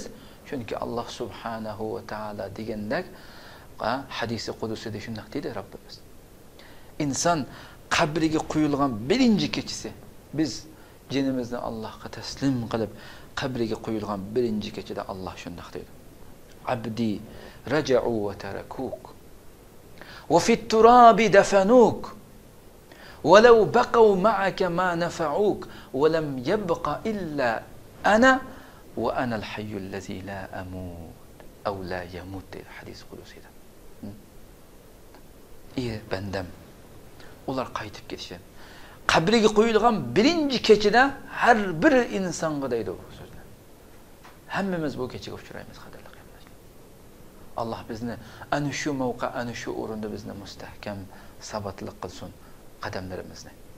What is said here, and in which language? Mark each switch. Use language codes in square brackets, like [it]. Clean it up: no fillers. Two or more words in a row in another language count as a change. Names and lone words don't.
[uz] Chunki Alloh [ar] سبحانه وتعالى [uz] degandek hadisi qudusida shunday deydi Robbimiz. İnsan qabriga qo'yilgan birinchi kechasi biz jinimizni Allohga taslim qilib qabriga qo'yilgan birinchi kechada Alloh shunday deydi: [ar] "عبدي رجعوا وتركوك وفي التراب دفنوك ولو بقوا معك ما نفعوك ولم يبق إلا أنا وأنا الحي الذي لا أموت أو لا يموت." [uz] Hadis qudusida. Bandam, ular qaytib ketishadi. Qabriga qo'yilgan birinchi kechada har bir insonga deydi bu so'zni. Hammamiz bu kechaga uchraymiz qadrli qarindoshlar. Alloh bizni ana shu mavqa, ana shu o'rinda bizni mustahkam, sabatli qilsin qadamlarimizni.